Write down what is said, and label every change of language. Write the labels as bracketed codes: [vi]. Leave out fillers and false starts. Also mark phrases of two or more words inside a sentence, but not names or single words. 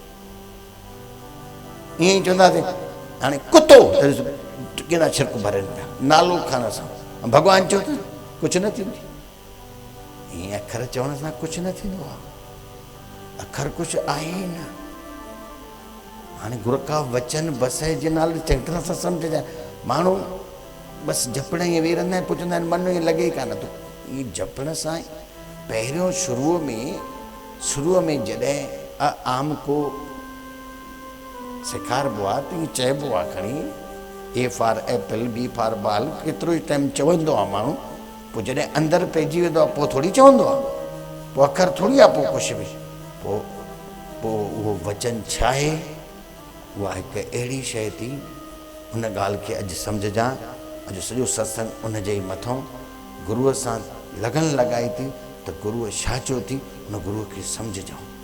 [sd] ईअं ई चवंदासीं हाणे कुतो त केॾा छिरक भरनि पिया नालो खणण सां। भॻवानु चओ त कुझु न थींदी। ईअं अखर चवण सां कुझु न थींदो आहे। अखर कुझु आहे ई न। हाणे गुर का वचन बसि जे नाले चङी तरह सां सम्झजाए। माण्हू बसि जपण ईअं वेही रहंदा आहिनि, पुछंदा आहिनि मन ईअं लॻे कान थो। ईअं जपण सां पहिरियों शुरूअ में जॾहिं आम को सेखारिबो आहे त ईअं चइबो आहे खणी [en] A for apple, B for ball, [sd] केतिरो ई टाइम चवंदो आहे माण्हू। पोइ जॾहिं अंदरि पइजी वेंदो आहे पोइ थोरी चवंदो आहे, पोइ अखर थोरी आहे, पोइ कुझु बि। पोइ उहो वचन छा आहे? उहा हिकु अहिड़ी शइ थी, हुन ॻाल्हि खे अॼु सम्झजां। अॼु सॼो सत्संग उन जे ई मथां गुरूअ सां लगन लॻाई थी त गुरूअ छा चयो थी, हुन गुरूअ खे सम्झजां।